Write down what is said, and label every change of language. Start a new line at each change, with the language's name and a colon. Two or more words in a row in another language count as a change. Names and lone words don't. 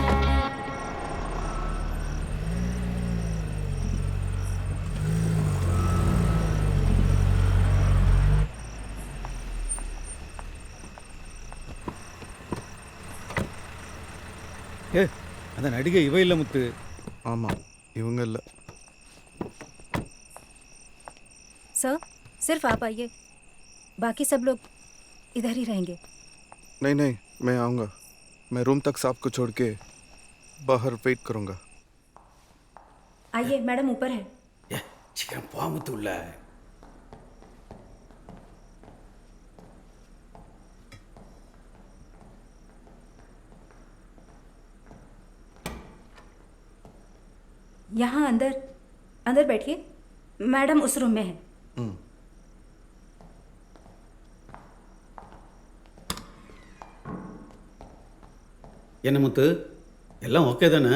Tamil: ஏ அந்த நடிகை இவ இல்ல முத்து. ஆமாம், இவங்க இல்லை.
Hindi: सर सिर्फ आप आइए, बाकी सब लोग इधर ही रहेंगे। नहीं नहीं, मैं आऊँगा. मैं रूम तक साहब को छोड़ के बाहर वेट करूँगा. आइए, मैडम ऊपर है।
Tamil: ஏ சீக்கிரம் போ முத்து உள்ள.
Hindi: यहाँ अंदर अंदर बैठिए, मैडम उस रूम में है।
Tamil: என்ன முத்து, எல்லாம் ஓகே தானே?